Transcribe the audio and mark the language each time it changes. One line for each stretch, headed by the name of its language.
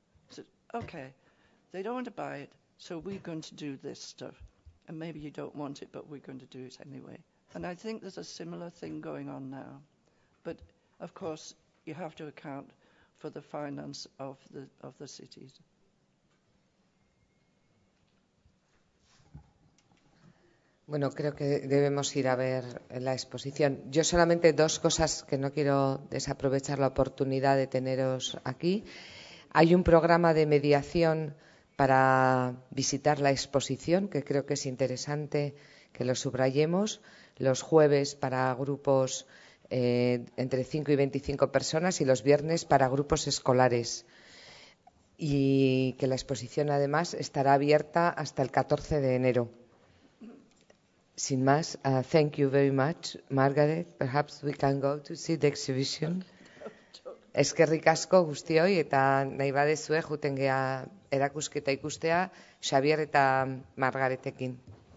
English: So, okay, they don't want to buy it, so we're going to do this stuff. And maybe you don't want it, but we're going to do it anyway. And I think there's a similar thing going on now. But of course, you have to account for the finance of the cities.
Spanish: Bueno, creo que debemos ir a ver la exposición. Yo solamente dos cosas que no quiero desaprovechar la oportunidad de teneros aquí. Hay un programa de mediación para visitar la exposición, que creo que es interesante que lo subrayemos, los jueves para grupos entre 5 y 25 personas y los viernes para grupos escolares. Y que la exposición, además, estará abierta hasta el 14 de enero. Sin más,
English: thank you very much, Margaret. Perhaps we can go to see the exhibition.
Basque: Eskerrik asko guztioi eta nahi badezue juten gea erakusketa ikustea Xabier eta Margaretekin.